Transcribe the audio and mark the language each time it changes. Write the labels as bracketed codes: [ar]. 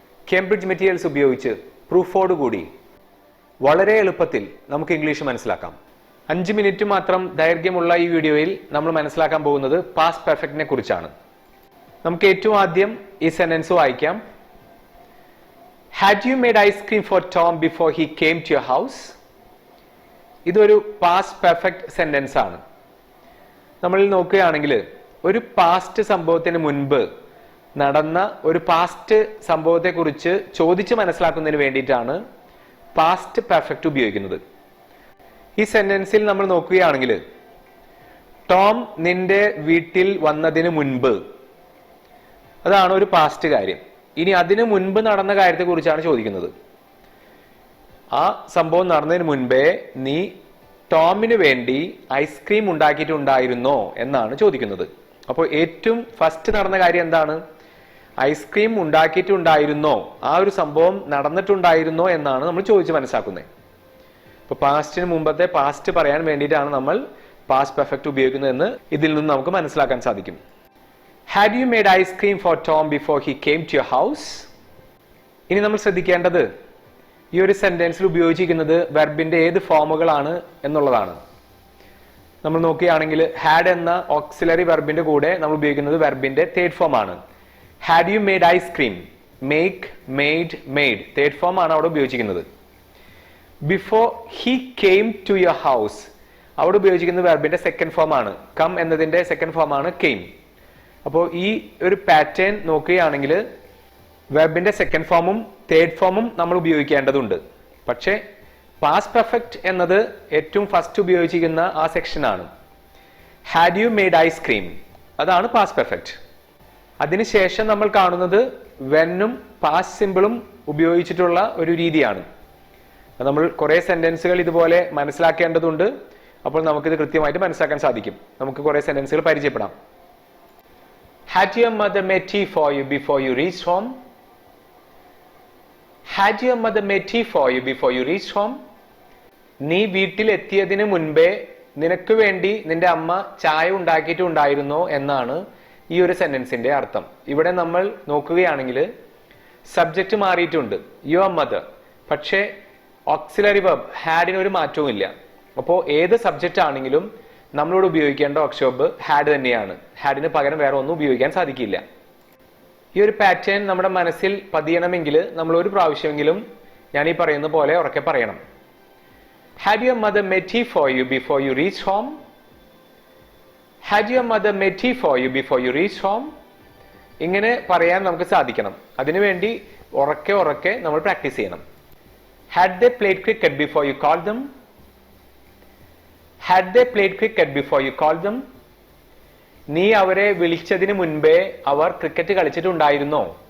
[en] Cambridge materials [ml] ഉപയോഗിച്ച് പ്രൂഫോട് കൂടി വളരെ എളുപ്പത്തിൽ നമുക്ക് ഇംഗ്ലീഷ് മനസ്സിലാക്കാം. 5 മിനിറ്റ് മാത്രം ദൈർഘ്യമുള്ള ഈ വീഡിയോയിൽ നമ്മൾ മനസ്സിലാക്കാൻ പോകുന്നത് പാസ്റ്റ് പെർഫെക്റ്റിനെ കുറിച്ചാണ്. നമുക്ക് ഏറ്റവും ആദ്യം ഈ സെന്റൻസ് വായിക്കാം. [en] Had you made ice cream for Tom before he came to your house? [ml] ഇതൊരു പാസ്റ്റ് പെർഫെക്റ്റ് സെന്റൻസ് ആണ്. നമ്മൾ നോക്കുകയാണെങ്കിൽ ഒരു പാസ്റ്റ് സംഭവത്തിന് മുൻപ് നടന്ന ഒരു പാസ്റ്റ് സംഭവത്തെക്കുറിച്ച് ചോദിച്ച് മനസ്സിലാക്കുന്നതിന് വേണ്ടിയിട്ടാണ് പാസ്റ്റ് പെർഫെക്റ്റ് ഉപയോഗിക്കുന്നത്. ഈ സെന്റൻസിൽ നമ്മൾ നോക്കുകയാണെങ്കിൽ ടോം നിന്റെ വീട്ടിൽ വന്നതിന് മുൻപ്, അതാണ് ഒരു പാസ്റ്റ് കാര്യം. ഇനി അതിനു മുൻപ് നടന്ന കാര്യത്തെക്കുറിച്ചാണ് ചോദിക്കുന്നത്. ആ സംഭവം നടന്നതിന് മുൻപേ നീ ടോമിന് വേണ്ടി ഐസ്ക്രീം ഉണ്ടാക്കിയിട്ടുണ്ടായിരുന്നോ എന്നാണ് ചോദിക്കുന്നത്. അപ്പോൾ ഏറ്റവും ഫസ്റ്റ് നടന്ന കാര്യം എന്താണ്? ഐസ്ക്രീം ഉണ്ടാക്കിയിട്ടുണ്ടായിരുന്നോ, ആ ഒരു സംഭവം നടന്നിട്ടുണ്ടായിരുന്നോ എന്നാണ് നമ്മൾ ചോദിച്ച് മനസ്സിലാക്കുന്നത്. ഇപ്പൊ പാസ്റ്റിന് മുമ്പത്തെ പാസ്റ്റ് പറയാൻ വേണ്ടിയിട്ടാണ് നമ്മൾ പാസ്റ്റ് പെർഫെക്റ്റ് ഉപയോഗിക്കുന്നതെന്ന് ഇതിൽ നിന്ന് നമുക്ക് മനസ്സിലാക്കാൻ സാധിക്കും. [en] Had you made ice cream for Tom before he came to your house? [ml] ഇനി നമ്മൾ ശ്രദ്ധിക്കേണ്ടത് ഈ ഒരു സെന്റൻസിൽ ഉപയോഗിച്ചിരിക്കുന്നത് വെർബിന്റെ ഏത് ഫോമുകളാണ് എന്നുള്ളതാണ്. നമ്മൾ നോക്കുകയാണെങ്കിൽ ഹാഡ് എന്ന ഓക്സിലറി വെർബിന്റെ കൂടെ നമ്മൾ ഉപയോഗിക്കുന്നത് വെർബിന്റെ തേർഡ് ഫോം ആണ്. [en] had you made ice cream, make, made, made, [ml] third form ആണ് അവിടെ ഉപയോഗിച്ചിരിക്കുന്നത്. [en] before he came to your house, [ml] അവിടെ ഉപയോഗിച്ചിരിക്കുന്നത് വെർബിന്റെ സെക്കൻഡ് ഫോം ആണ്. കം എന്നതിന്റെ സെക്കൻഡ് ഫോം ആണ് കെയിം. അപ്പോൾ ഈ ഒരു പാറ്റേൺ നോക്കുകയാണെങ്കിൽ വെർബിന്റെ സെക്കൻഡ് ഫോമും തേർഡ് ഫോമും നമ്മൾ ഉപയോഗിക്കേണ്ടതുണ്ട്. പക്ഷേ പാസ്റ്റ് പെർഫെക്റ്റ് എന്നത് ഏറ്റവും ഫസ്റ്റ് ഉപയോഗിച്ചിരിക്കുന്ന ആ സെക്ഷൻ ആണ്. [en] had you made ice cream, [ml] അതാണ് പാസ്റ്റ് പെർഫെക്റ്റ്. അതിനുശേഷം നമ്മൾ കാണുന്നത് വെന്നും പാസ്റ്റ് സിമ്പിളും ഉപയോഗിച്ചിട്ടുള്ള ഒരു രീതിയാണ്. നമ്മൾ കുറെ സെന്റൻസുകൾ ഇതുപോലെ മനസ്സിലാക്കേണ്ടതുണ്ട്. അപ്പോൾ നമുക്കിത് കൃത്യമായിട്ട് മനസ്സിലാക്കാൻ സാധിക്കും. നമുക്ക് കുറെ സെന്റൻസുകൾ പരിചയപ്പെടാം. [en] Had your mother made tea for you before you reached home? Had your mother made tea for you before you reached home? [ml] നീ വീട്ടിൽ എത്തിയതിന് മുൻപേ നിനക്ക് വേണ്ടി നിന്റെ അമ്മ ചായ ഉണ്ടാക്കിയിട്ടുണ്ടായിരുന്നോ എന്നാണ് ഈ ഒരു സെന്റൻസിന്റെ അർത്ഥം. ഇവിടെ നമ്മൾ നോക്കുകയാണെങ്കിൽ സബ്ജക്റ്റ് മാറിയിട്ടുണ്ട്, [en] Your mother. [ml] പക്ഷേ ഓക്സിലറി വെർബ് ഹാഡിന് ഒരു മാറ്റവും ഇല്ല. അപ്പോൾ ഏത് സബ്ജക്റ്റ് ആണെങ്കിലും നമ്മളോട് ഉപയോഗിക്കേണ്ട ഓക്സിലറി വെർബ് ഹാഡ് തന്നെയാണ്. ഹാഡിന് പകരം വേറെ ഒന്നും ഉപയോഗിക്കാൻ സാധിക്കില്ല. ഈ ഒരു പാറ്റേൺ നമ്മുടെ മനസ്സിൽ പതിയണമെങ്കിൽ നമ്മൾ ഒരു പ്രാവശ്യമെങ്കിലും ഞാൻ ഈ പറയുന്ന പോലെ ഉറക്കെ പറയണം. [en] Had your mother made tea for you before you reached home? Had your mother made tea for you before you reached home? [ml] ഇങ്ങനെ പറയാൻ നമുക്ക് സാധിക്കണം. അതിനുവേണ്ടി ഉറക്കെ ഉറക്കെ നമ്മൾ പ്രാക്ടീസ് ചെയ്യണം. [en] Had they played cricket before you called them? Had they played cricket before you called them? [ml] നീ അവരെ വിളിച്ചതിന് മുൻപേ അവർ ക്രിക്കറ്റ് കളിച്ചിട്ടുണ്ടായിരുന്നോ?